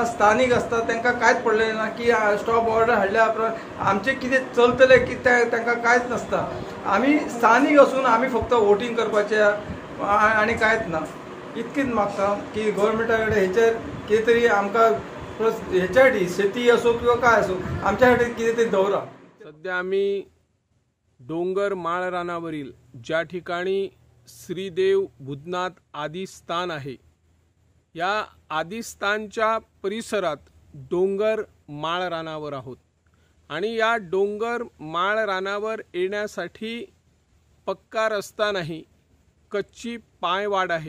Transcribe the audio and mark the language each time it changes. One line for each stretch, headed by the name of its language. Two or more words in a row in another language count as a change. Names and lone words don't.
Konkani: स्थानीक आसता तांकां कांयच पडलें ना की
English: stop order
Konkani: हाडल्या उपरांत आमचें कितें चलतलें की तांकां कांयच नासता. आमी स्थानीक असून आमी फक्त वोटींग करपाचें आनी कांयच ना. इतकीच मागता की गव्हर्मेंटा कडेन हेचेर कितें तरी आमकां हेच्या खातीर शेती असो किंवा काय असो आमच्या खातीर कितें तरी दवरा.
Marathi: सध्या आम्ही डोंगर माळ रानावरील ज्या ठिकाणी श्रीदेव भूतनाथ आदिस्थान आहे या आदिस्थानच्या परिसरात डोंगर माळ रानावर आहोत. आणि या डोंगर माळ रानावर येण्यासाठी पक्का रस्ता नाही, कच्ची पायवाट आहे.